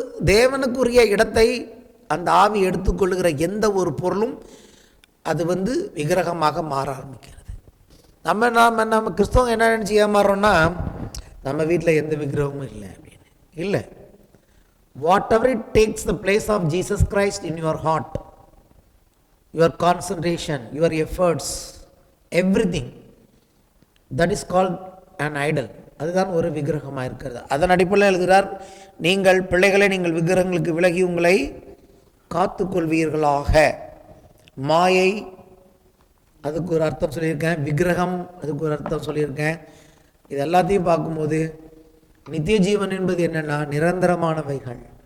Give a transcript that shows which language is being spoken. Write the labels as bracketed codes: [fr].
[ta] தேவனுக்குரிய இடத்தை அந்த ஆவி எடுத்துக்கொள்ளுகிற எந்த ஒரு பொருளும் அது விக்கிரகமாக மாற ஆரம்பிக்கிறது. நம்ம கிறிஸ்தவங்க என்ன நினச்சி ஏமாறுறோம்னா, நம்ம வீட்டில் எந்த விக்கிரகமும் இல்லை அப்படின்னு. [en] இல்லை, whatever it takes the place of Jesus Christ in your heart, your concentration, your efforts, everything, that is called an idol. [ta] அதுதான் ஒரு விக்கிரகமாக இருக்கிறது. அதன் அடிப்படையில் எழுதுகிறார், நீங்கள் பிள்ளைகளை நீங்கள் விக்கிரகங்களுக்கு விலகி உங்களை காத்துக்கொள்வீர்களாக. மாயை அதுக்கு ஒரு அர்த்தம் சொல்லியிருக்கேன், விக்கிரகம் அதுக்கு ஒரு அர்த்தம் சொல்லியிருக்கேன். இது எல்லாத்தையும் பார்க்கும்போது நித்திய ஜீவன் என்பது என்னென்னா நிரந்தரமானவைகள்.